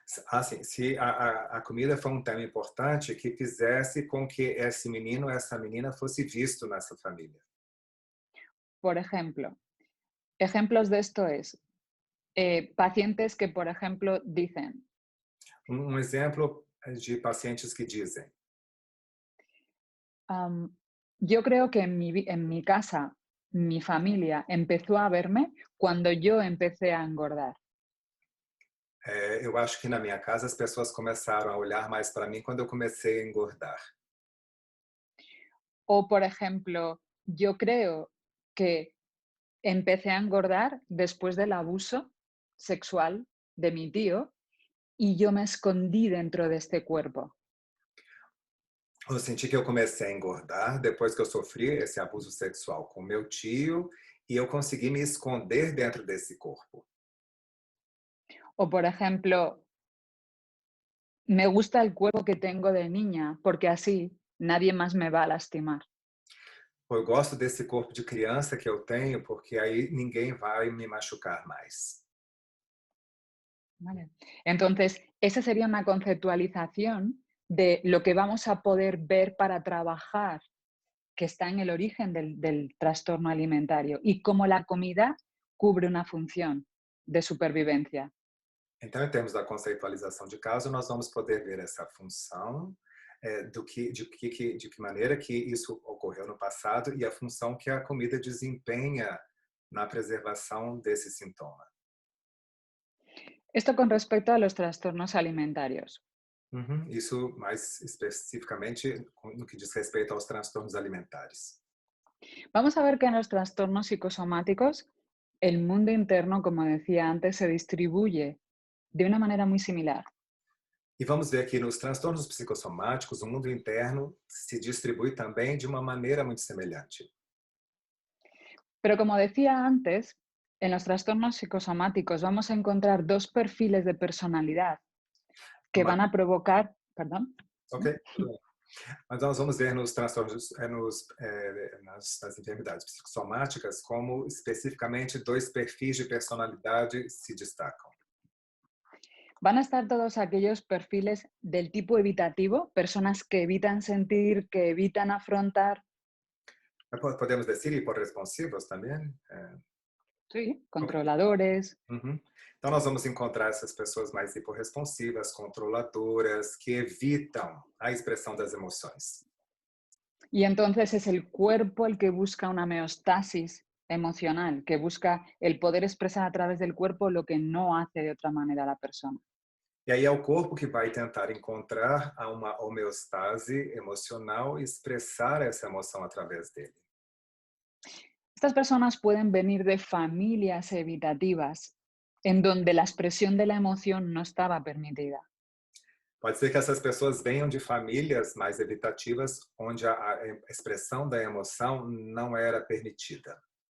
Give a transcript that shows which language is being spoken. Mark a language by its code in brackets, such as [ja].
[pt] Assim, se a comida foi um tema importante que fizesse com que esse menino, essa menina fosse visto nessa família. [es] Por ejemplo, ejemplos de esto es pacientes que, por ejemplo, dicen, [pt] Exemplo de pacientes que dizem: [es] yo creo que en mi casa, mi familia empezó a verme cuando yo empecé a engordar. [pt] eu acho que na minha casa as pessoas começaram a olhar mais para mim quando eu comecei a engordar. [es] O, por ejemplo, yo creo que empecé a engordar después del abuso sexual de mi tío y yo me escondí dentro de este cuerpo. [pt] Eu senti que eu comecei a engordar depois que eu sofri esse abuso sexual com meu tio e eu consegui me esconder dentro desse corpo. [es] O, por ejemplo, me gusta el cuerpo que tengo de niña porque así nadie más me va a lastimar. [pt] Eu gosto desse corpo de criança que eu tenho porque aí ninguém vai me machucar mais. [es] Vale. Entonces, esa sería una conceptualización de lo que vamos a poder ver para trabajar, que está en el origen del trastorno alimentario y cómo la comida cubre una función de supervivencia. [pt] Então, em termos da conceitualização de caso, nós vamos poder ver essa função de que maneira que isso ocorreu no passado e a função que a comida desempenha na preservação desse sintoma. [es] Esto con respecto a los trastornos alimentarios. [pt] Isso mais especificamente no que diz respeito aos transtornos alimentares. [es] Vamos a ver que en los trastornos psicosomáticos el mundo interno, como decía antes, se distribuye de una manera muy similar. [pt] E vamos ver que nos transtornos psicossomáticos, o mundo interno se distribui também de uma maneira muito semelhante. [es] Pero como decía antes, en los trastornos psicosomáticos vamos a encontrar dos perfiles de personalidad que van a provocar, perdón. [pt] Ok, tudo bem. Mas nós vamos ver nos transtornos, nas enfermidades psicossomáticas, como especificamente dois perfis de personalidade se destacam. [es] Van a estar todos aquellos perfiles del tipo evitativo, personas que evitan sentir, que evitan afrontar. [pt] Podemos dizer hiporresponsivos também? [es] Sí, controladores. [pt] Então, nós vamos encontrar essas pessoas mais hiporresponsivas, controladoras, que evitam a expressão das emoções. [es] Y entonces es el cuerpo el que busca una homeostasis emocional, que busca el poder expresar a través del cuerpo lo que no hace de otra manera la persona. [pt] E aí é o corpo que vai tentar encontrar uma homeostase emocional e expressar essa emoção através dele. [es] Estas personas pueden venir de familias evitativas en donde la expresión de la emoción no estaba permitida. [pt] Pode ser que essas pessoas venham de famílias mais evitativas, onde a expressão da emoção não era permitida.